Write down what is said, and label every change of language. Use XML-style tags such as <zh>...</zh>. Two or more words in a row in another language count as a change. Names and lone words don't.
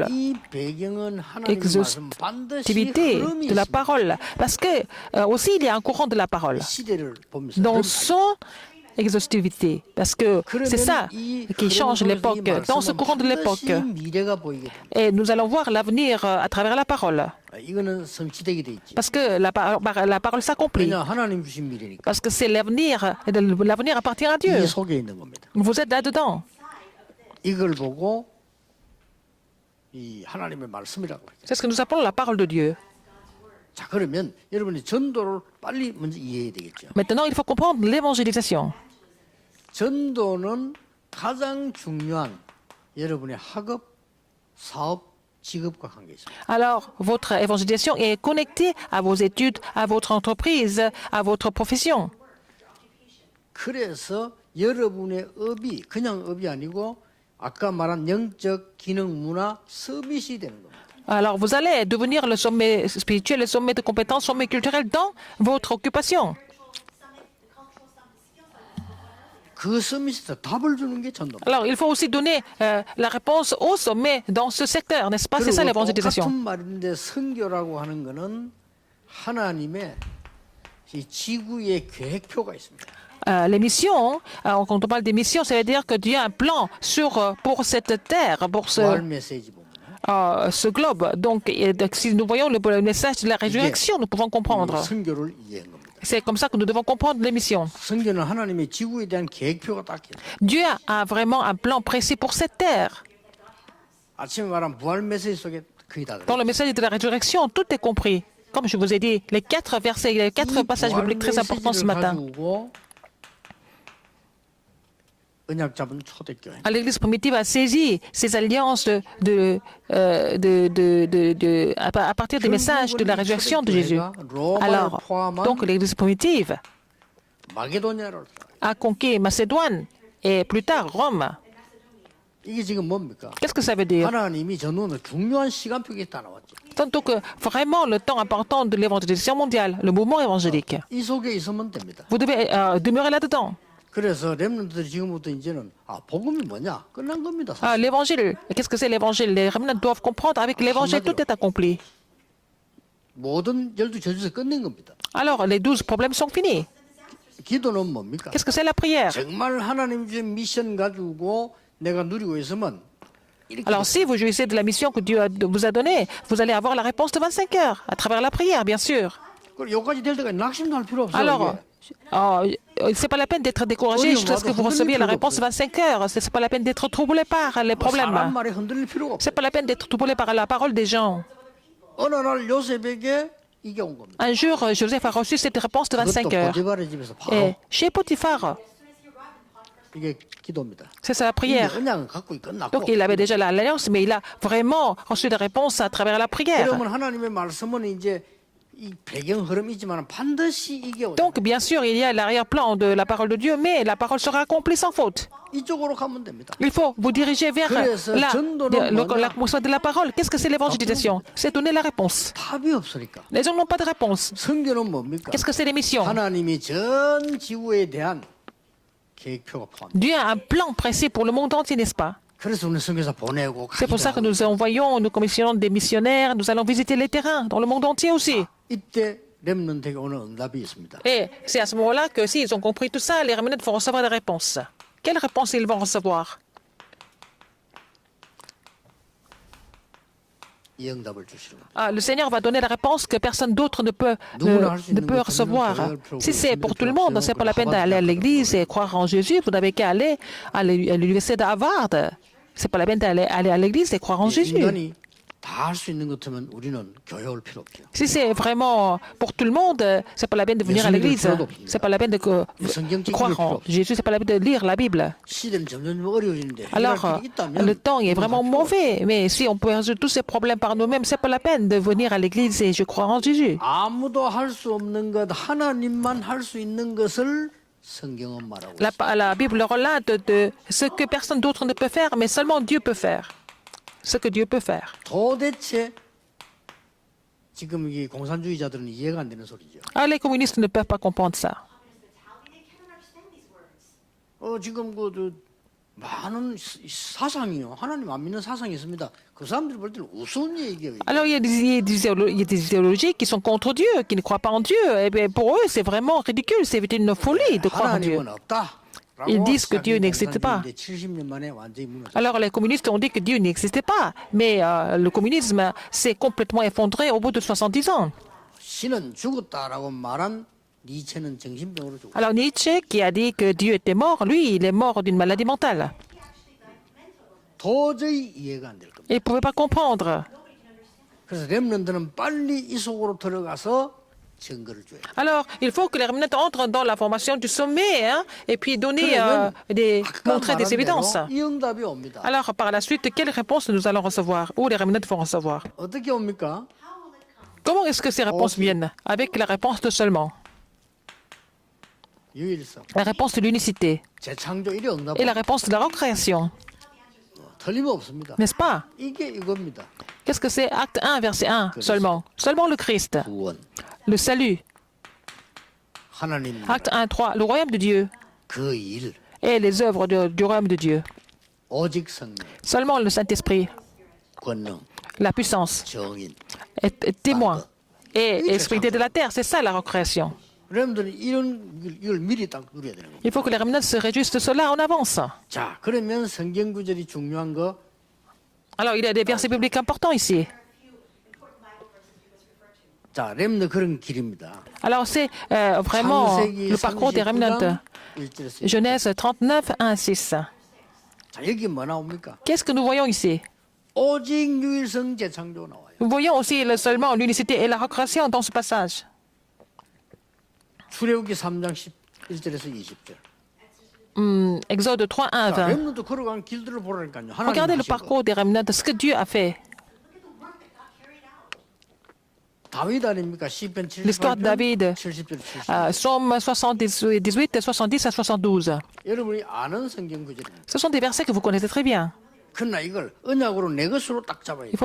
<ko>이 배경은 하나님의 말씀 반드시</ko> <fr>Exhaustivité</fr> <ko>흐름이</ko> <fr>de la</fr> <ko>있습니다.</ko> <fr>parole. Parce que aussi, il y a un courant de la parole.</fr> <ko>시대를 보면서</ko> <fr>Dans</fr> <ko>흐름이</ko> <fr>son exhaustivité. Parce que c'est ça qui change l'époque. Dans ce courant de l'époque.</fr> <ko>미래가 보이게 됩니다.</ko> <fr>Et nous allons voir l'avenir à travers la parole.</fr> <ko>이거는 성취되게 돼 있지.</ko> <fr>Parce que la parole s'accomplit.</fr> <ko>왜냐 하나님 주신 미래니까.</ko> <fr>Parce que c'est l'avenir. L'avenir appartient à Dieu.</fr> <ko>이 속에 있는 겁니다.</ko> <fr>Vous êtes là-dedans.</fr> <ko>이걸 보고 이 하나님의 말씀이라고 해요.</ko> <fr>C'est ce que nous appelons la parole de Dieu.</fr> <ko>자 그러면 여러분이 전도를 빨리 먼저 이해해야 되겠죠.</ko> <fr>Maintenant, il faut comprendre l'évangélisation.</fr> <ko>전도는 가장 중요한 여러분의 학업, 사업, 직업과 관계 있습니다.</ko> <fr>Alors, votre évangélisation est connectée à vos études, à votre entreprise, à votre profession.</fr> <ko>그래서 여러분의 업이 그냥 업이 아니고 아까 말한 영적 기능 문화 서밋이 되는 겁니다.</ko> <fr>Alors, vous allez devenir le sommet spirituel, le sommet de compétences, le sommet culturel dans votre occupation.</fr> <ko>그 서밋에서 답을 주는 게 전도입니다.</ko> <fr>Alors, il faut aussi donner la réponse au sommet dans ce secteur, n'est-ce pas? C'est ça</fr> <ko>그리고</ko> <fr>l'évangélisation.</fr> <ko>똑같은 말인데 선교라고 하는 거는 하나님의 이 지구의 계획표가 있습니다.</ko> <fr>Les missions, quand on parle des missions, ça veut dire que Dieu a un plan pour cette terre, pour</fr> <ko>부활 메시지 보면</ko> <fr>ce globe. Donc, si nous voyons le message de la résurrection, nous pouvons comprendre.</fr> <ko>선교를 이해한 겁니다.</ko> <fr>C'est comme ça que nous devons comprendre les missions.</fr> <ko>선교는 하나님의 지구에 대한 계획표가 딱 있어요.</ko> <fr>Dieu a vraiment un plan précis pour cette terre.</fr> <ko>아침에 말한 부활 메시지 속에 거의 다</ko> <fr>Dans</fr> <ko>그래요.</ko> <fr>le message de la résurrection, tout est compris. Comme je vous ai dit, les 4 versets, les 4 passages bibliques très importants ce matin.</fr> <ko>가지고 언약 잡은 초대교회.</ko> <fr>À l'Église primitive a saisi ces alliances à partir des messages de la résurrection de Jésus. Alors, donc l'Église primitive</fr> <ko>마게도냐를</ko> <fr>a conquis Macédoine et plus tard Rome.</fr> <ko>이게 지금 뭡니까?</ko> <fr>Qu'est-ce que ça veut dire?</fr> <ko>하나님이 전후는 중요한 시간표가 있다 나왔죠.</ko> <fr>Tantôt que vraiment le temps important de l'évangélisation mondiale, le mouvement évangélique.</fr> <ko>이 속에 있으면 됩니다.</ko> <fr>Vous devez demeurer là-dedans.</fr> <ko>그래서 렘넌트들이 지금부터 이제는 복음이 뭐냐? 끝난 겁니다. 사실.</ko> <fr>L'évangile, qu'est-ce que c'est l'évangile? Les remnants doivent comprendre avec l'évangile, tout est accompli.</fr> <ko>모든 열두 저주에서 끝낸 겁니다.</ko> <fr>Alors, les 12 problèmes sont finis.</fr> <ko>기도는 뭡니까?</ko> <fr>Qu'est-ce que c'est la prière?</fr> <ko>정말 하나님 주신 미션 가지고 내가 누리고 있으면 이렇게</ko> <fr>Alors, si vous jouissez de la mission que Dieu vous a donnée, vous allez avoir la réponse de 25 heures, à travers la prière, bien sûr.</fr> <ko>그리고 여기까지 될 때까지 낙심도 할 필요 없어요.</ko> <fr>Alors,</fr> <ko>이게.</ko> <fr>c'est pas la peine d'être découragé jusqu'à ce que vous receviez la réponse 25 heures. C'est pas la peine d'être troublé par les</fr> <ko>사람</ko> <fr>problèmes.</fr> <ko>말에 흔들릴 필요가 없어요.</ko> <fr>C'est pas la peine d'être troublé par la parole des gens.</fr> <ko>어느 날 요셉에게 이게 온 겁니다.</ko> <fr>Un jour, Joseph a reçu cette réponse de 25</fr> <ko>그것도</ko> <fr>heures.</fr> <ko>보디발의 집에서 바로</ko> <fr>Et chez Potiphar,</fr> <ko>이게 기도입니다.</ko> <fr>c'est ça la</fr> <ko>이게</ko> <fr>prière.</fr> <ko>언약은 갖고 끝났고.</ko> <fr>Donc, il avait déjà l'alliance, mais il a vraiment reçu la réponse à travers la prière.</fr> <ko>그러면 하나님의 말씀은 이제 이 배경 흐름이지만 반드시 이게 오죠.</ko> <fr>Donc, bien sûr, il y a l'arrière-plan de la parole de Dieu, mais la parole sera accomplie sans faute.</fr> <ko>이쪽으로 가면 됩니다.</ko> <fr>Il faut vous diriger vers</fr> <ko>그래서</ko> <fr>là,</fr> <ko>전도는 뭐냐?</ko> <fr>l'accomplissement de la parole. Qu'est-ce que c'est l'évangélisation? C'est donner la réponse.</fr> <ko>답이 없으니까.</ko> <fr>Les gens n'ont pas de réponse.</fr> <ko>성경은 뭡니까?</ko> <fr>Qu'est-ce que c'est les missions?</fr> <ko>하나님이 전 지구에 대한 계획표가 포함.</ko> <fr>Dieu a un plan précis pour le monde entier, n'est-ce pas?</fr> <ko>그래서 우리 성경에서 보내고</ko> <fr>C'est pour ça que nous envoyons, nous commissionnons des missionnaires, nous allons visiter les terrains dans le monde entier aussi.</fr> <ko>이때 렘넌트에게 오는 응답이 있습니다.</ko> <fr>Et c'est à ce moment-là que s'ils ont compris tout ça, les remnants vont recevoir des réponses. Quelles réponses ils vont recevoir?</fr> <ko>이 응답을 주시는 겁니다.</ko> <fr>Ah, le Seigneur va donner la réponse que personne d'autre ne peut recevoir. Si c'est pour tout le monde, c'est pas la peine d'aller à l'église et croire en Jésus. Vous n'avez qu'à aller à l'université d'Harvard. C'est pas la peine d'aller à l'église et croire en Jésus.</fr> <ko>인간이 다 할 수 있는 것 같으면 우리는 교회 올 필요 없죠.</ko> <fr>Si c'est vraiment pour tout le monde, c'est pas la peine de venir à l'église. C'est pas la peine de croire en Jésus. C'est pas la peine de lire la Bible.</fr> <ko>시대는 점점 어려워지는데</ko> <fr>Alors,</fr> <ko>해결할 길이 있다면</ko> <fr>le temps est vraiment mauvais. Mais si on peut résoudre tous ces problèmes par nous-mêmes, c'est pas la peine de venir à l'église et je crois en Jésus.</fr> <ko>아무도 할 수 없는 것 하나님만 할 수 있는 것을 성경은 말하고</ko> <fr>La Bible relate de ce que personne d'autre ne peut faire, mais seulement Dieu peut faire. Ce que Dieu peut faire.</fr> <ko>도대체 지금 이 공산주의자들은 이해가 안 되는 소리죠.</ko> <fr>Ah, les communistes ne peuvent pas comprendre ça.</fr> <ko>지금 많은 사상이요. 하나님 안 믿는 사상이 있습니다. 그 사람들이 볼 때는 우스운 얘기예요.</ko> <fr>Alors, il y a des idéologies qui sont contre Dieu, qui ne croient pas en Dieu. Et bien, pour eux, c'est vraiment ridicule. C'est une folie de croire en Dieu.</fr> <ko>하나님은 없다.</ko> <fr>Ils disent que Dieu n'existe pas.</fr> <ko>70년 만에 완전히 무너졌어요.</ko> <fr>Alors, les communistes ont dit que Dieu n'existait pas. Mais le communisme s'est complètement effondré au bout de 70 ans.</fr> <ko>신은 죽었다라고 말한 니체는 정신병으로 죽었어요.</ko> <fr>Alors, Nietzsche, qui a dit que Dieu était mort, lui, il est mort d'une maladie mentale.</fr> <ko>도저히 이해가 안 될 겁니다.</ko> <fr>Il ne pouvait pas comprendre.</fr> <ko>그래서 렘넌트는 빨리 이 속으로 들어가서 증거를 줘야 돼요.</ko> <fr>Alors, il faut que les remnants entrent dans la formation du sommet hein, et puis donner, montrer des évidences.</fr> <ko>이 응답이 옵니다.</ko> <fr>Alors, par la suite, quelles réponses nous allons recevoir ou les remnants vont recevoir? 어떻게 옵니까? Comment est-ce que ces réponses viennent? Avec la réponse de seulement,</fr> <ko>유일성,</ko> <fr>la réponse de l'unicité</fr> <ko>재창조 이래 응답</ko> <fr>et la réponse de la recréation,</fr> <ko>틀림없습니다.</ko> <fr>n'est-ce pas?</fr> <ko>이게 이겁니다.</ko> <fr>Qu'est-ce que c'est? Acte 1, verset 1 seulement. Seulement le Christ,</fr> <ko>구원,</ko> <fr>le salut.</fr> <ko>하나님</ko> <fr>Acte 1, 3, le royaume de Dieu</fr> <ko>그 일,</ko> <fr>et les œuvres du royaume de Dieu.</fr> <ko>오직 성령,</ko> <fr>Seulement le Saint-Esprit,</fr> <ko>권능,</ko> <fr>la puissance,</fr> <ko>정인.</ko> <fr>et témoin et extrémité de la terre. C'est ça la recréation.</fr> <ko>여러분들은 이걸 미리 딱 누려야 되는 겁니다.</ko> <fr>Il faut que les remnants se réjouissent de cela en avance.</fr> <ko>자, 그러면 성경 구절이 중요한 거</ko> <fr>Alors, il y a des versets bibliques importants ici.</fr> <ko>자, 렘너 그런 길입니다.</ko> <fr>Alors, c'est vraiment</fr> <ko>창세기</ko> <fr>le parcours des remnants.</fr> <ko>39장 1절에서</ko> <fr>Genèse 39, 1, 6.</fr> <ko>자, 여기 뭐 나옵니까?</ko> <fr>Qu'est-ce que nous voyons ici?</fr> <ko>오직 유일성 재창조 나와요.</ko> <fr>Nous voyons aussi seulement l'unicité et la recréation dans ce passage.</fr> <ko>출애굽기 3장 11절에서 20절.</ko> <fr>Exode 3, 1, 20.</fr> <ko>렘넌트 걸어간 길들을 보라니까요.</ko> <fr>Regardez</fr> <ko>하나님</ko> <fr>le</fr> <ko>하신 거.</ko> <fr>parcours des remnants, ce que Dieu a fait.</fr> <ko>다윗 아닙니까? 시편</ko> <fr>L'histoire de David.</fr> <ko>70절 70.</ko> <fr>Psaume 78, 70 à 72.</fr> <ko>여러분이 아는 성경 구절입니다.</ko> <fr>Ce sont des versets que vous connaissez très bien.</fr> <ko>그러나 이걸 언약으로 내 것으로 딱 잡아야 돼.</ko>